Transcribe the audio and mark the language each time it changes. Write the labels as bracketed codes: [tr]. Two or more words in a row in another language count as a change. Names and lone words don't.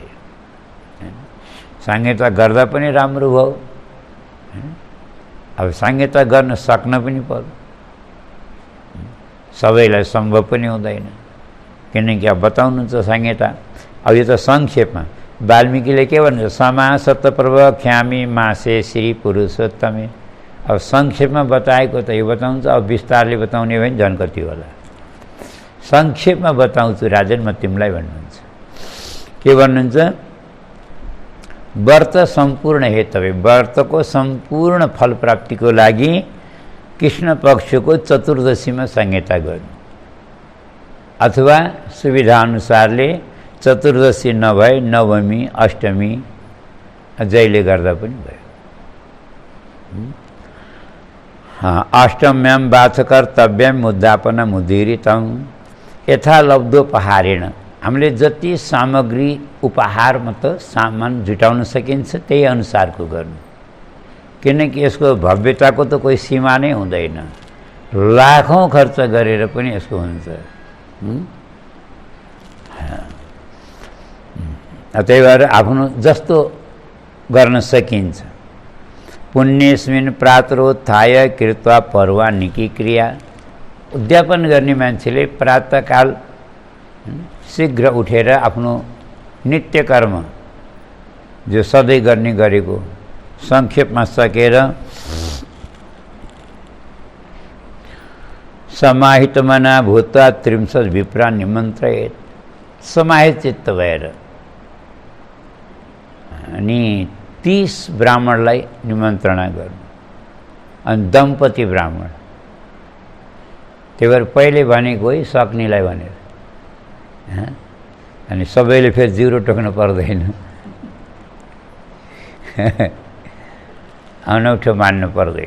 [ne] साङ्गेता गर्दा पनि राम्रो भयो। अब साङ्गेता गर्न सक्न पनि पर्यो, सबैलाई सम्भव पनि हुँदैन, किनकि अब बताउनुहुन्छ साङ्गेता। अब यो त संक्षेपमा वाल्मीकिले के भन्नुहुन्छ, [sa] समासत प्रवक्ष्यामि मासे श्री पुरुषोत्तमे। [ne] अब संक्षेपमा बताएको त यो बताउँछ, अब विस्तारले बताउने भने झन् कति होला। संक्षेपमा बताउँछु राजन म तिमीलाई भन्नुहुन्छ। के भन्नुहुन्छ, [sa] व्रत सम्पूर्ण हेतवे, [ne] व्रतको सम्पूर्ण फल प्राप्तिको लागि कृष्ण पक्षको चतुर्दशीमा संहिता गर्नु, अथवा सुविधाअनुसारले चतुर्दशी नभए नवमी अष्टमी जहिले गर्दा पनि भयो। [sa] अष्टम्याम वाचकर्तव्यम उद्यापनम उदीरितम यथा लब्धोपहारेण। [ne] हामीले जति सामग्री उपहारमा त सामान जुटाउन सकिन्छ त्यही अनुसारको गर्नु, किनकि यसको भव्यताको त कोही सीमा नै हुँदैन। लाखौँ खर्च गरेर पनि यसको हुन्छ। त्यही भएर आफ्नो जस्तो गर्न सकिन्छ। [sa] पुण्यस्मिन् प्रातरोत्थाय कृत्वा पर्वाणिकी क्रिया। [ne] उद्यापन गर्ने मान्छेले प्रातःकाल शीघ्र उठेर आफ्नो नित्य कर्म जो सधैँ गर्ने गरेको संक्षेपमा सकेर [sa] समाहित मना भूत्वा 30 विप्रा निमन्त्रयेत्। [ne] समाहित चित्त भएर अनि 30 ब्राह्मणलाई निमन्त्रणा गर्नु, अनि दम्पति ब्राह्मण। त्यही भएर पहिले भनेको है सक्नेलाई भनेर, अनि सबैले फेरि जिरो टोक्नु पर्दैन, अनौठो मान्नु पर्दैन।